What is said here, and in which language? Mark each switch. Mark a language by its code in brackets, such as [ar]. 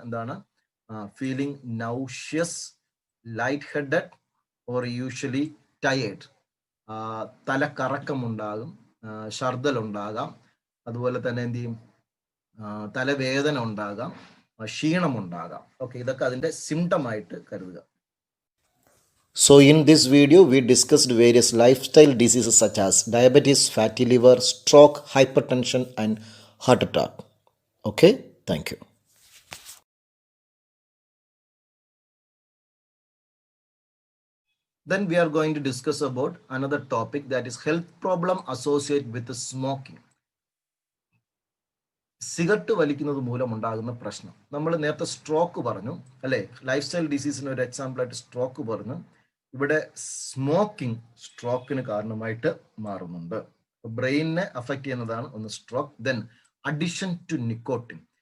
[en] എന്താണ്, feeling nauseous, light headed or usually tired. [ml] തലക്കറക്കം ഉണ്ടാകും, ഛർദ്ദൽ ഉണ്ടാകാം, അതുപോലെ തന്നെ എന്ത് ചെയ്യും, തലവേദന ഉണ്ടാകാം, ക്ഷീണം ഉണ്ടാകാം. ഓക്കെ, ഇതൊക്കെ അതിന്റെ സിംറ്റം ആയിട്ട് കരുതുക. [en] So in this video we discussed various lifestyle diseases such as diabetes, fatty liver, stroke, hypertension and heart attack. Okay, thank you. Then we are going to discuss about another topic, that is health problem associated with smoking. [ml] Cigarette വലിക്കുന്നത് മൂലം ഉണ്ടാകുന്ന പ്രശ്നം. നമ്മൾ നേരത്തെ stroke പറഞ്ഞു അല്ലെ, life style ഡിസീസിന് ഒരു example ആയിട്ട് സ്ട്രോക്ക് പറഞ്ഞു. ഇവിടെ സ്മോക്കിംഗ് സ്ട്രോക്കിന് കാരണമായിട്ട് മാറുന്നുണ്ട്. ബ്രെയിനിനെ അഫക്റ്റ് ചെയ്യുന്നതാണ് ഒന്ന് stroke. [en] Then addiction to nicotine.